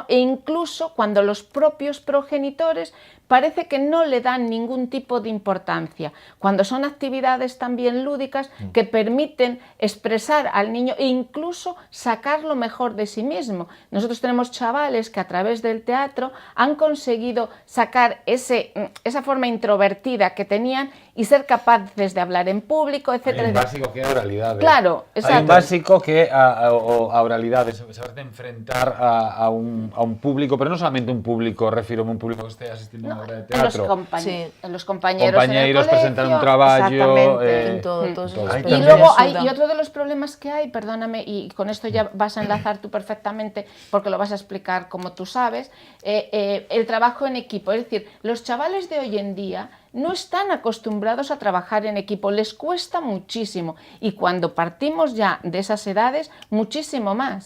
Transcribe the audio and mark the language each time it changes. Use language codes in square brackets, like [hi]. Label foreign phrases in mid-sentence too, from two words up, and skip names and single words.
[es] E incluso cuando los propios progenitores parece que no le dan ningún tipo de importancia, cuando son actividades también lúdicas que permiten expresar al niño e incluso sacar lo mejor de sí mismo. Nosotros tenemos chavales que a través del teatro han conseguido sacar esa forma introvertida que tenían y ser capaces de hablar en público, etc. [gl] Hai un básico que é a oralidade. Claro, exacto. Hai un básico que é a oralidade, saber de enfrentar a un público, pero non solamente un público, refírome un público que este asistindo a unha obra de teatro. [es] En los compañeros en el colegio, [gl] presentar un traballo, [es] en todos esos Y aspectos. luego y otro de los problemas que hay, perdóname, y con esto ya vas a enlazar tú perfectamente, porque lo vas a explicar como tú sabes, el trabajo en equipo. Es decir, los chavales de hoy en día no están acostumbrados a trabajar en equipo, les cuesta muchísimo, y cuando partimos ya de esas edades, muchísimo más.